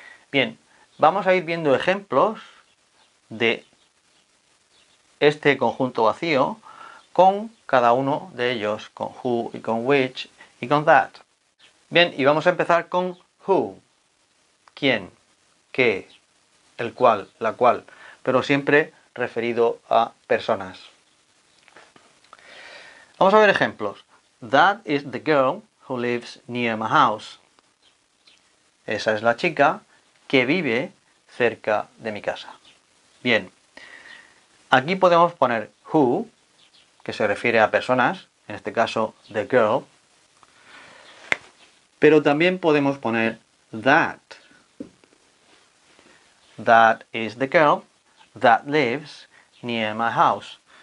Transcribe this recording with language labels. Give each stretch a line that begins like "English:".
Spanish: Bien, vamos a ir viendo ejemplos de este conjunto vacío con cada uno de ellos, con who y con which y con that. Bien, y vamos a empezar con who, quién, qué, el cual, la cual, pero siempre referido a personas. Vamos a ver ejemplos.
English: That is the girl who lives near my house.
Spanish: Esa es la chica que vive cerca de mi casa. Bien, aquí podemos poner who, que se refiere a personas, en este caso
English: the girl,
Spanish: pero también podemos poner that.
English: That is the girl that lives near my house.